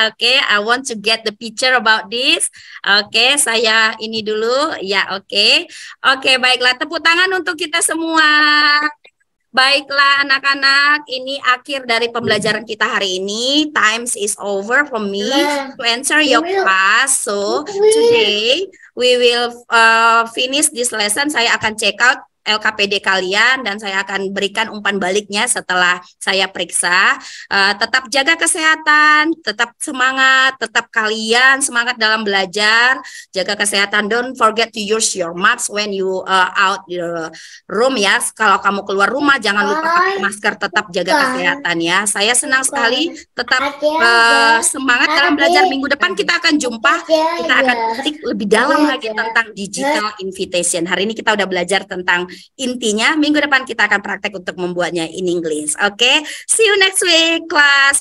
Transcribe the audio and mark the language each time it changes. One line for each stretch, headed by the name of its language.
English: Oke, I want to get the picture about this.
Indonesian: Oke, saya ini dulu. Ya, oke. Oke, baiklah. Tepuk tangan untuk kita semua. Baiklah anak-anak, ini akhir dari pembelajaran kita hari ini.
English: Times is over for me to answer your class. So today we will finish this lesson.
Indonesian: Saya akan check out LKPD kalian dan saya akan berikan umpan baliknya setelah saya periksa. Tetap jaga kesehatan, tetap semangat, tetap kalian semangat dalam belajar, jaga kesehatan.
English: Don't forget to use your mask when you out the room ya.
Indonesian: Kalau kamu keluar rumah jangan lupa pakai masker, tetap jaga kesehatan ya. Saya senang sekali, tetap semangat dalam belajar. Minggu depan kita akan jumpa, kita akan ketik lebih dalam lagi tentang digital invitation. Hari ini kita udah belajar tentang intinya, minggu depan kita akan praktek untuk membuatnya
English: in English. Oke, see you next week, class.